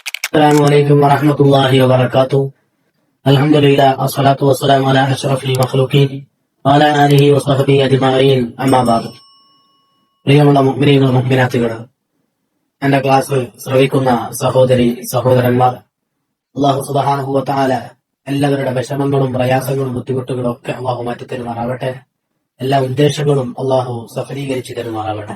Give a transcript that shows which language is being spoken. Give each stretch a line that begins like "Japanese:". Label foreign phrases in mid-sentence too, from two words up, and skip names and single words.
Arabic: السلام عليكم ورحمة الله وبركاته. الحمد لله والصلاة والسلام على أشرف المخلوقين وعلى آله وصحبه أجمعين. أما بعد.
Malayalam: പ്രിയമുള്ള മുഅ്മിനീങ്ങൾ മുഅ്മിനാത്തുകൾ, എന്റെ ക്ലാസ് ശ്രവിക്കുന്ന സഹോദരി സഹോദരന്മാർ, അല്ലാഹു
Arabic: سبحانه وتعالى
Malayalam: എല്ലാവരുടെ വിഷമങ്ങളും പ്രയാസങ്ങളും ബുദ്ധിമുട്ടുകളും ഒക്കെ അല്ലാഹു മാറ്റി തരുമാറാവട്ടെ. എല്ലാ ഉദ്ദേശങ്ങളും അല്ലാഹു സഫലീകരിച്ചു തരുമാറാവട്ടെ.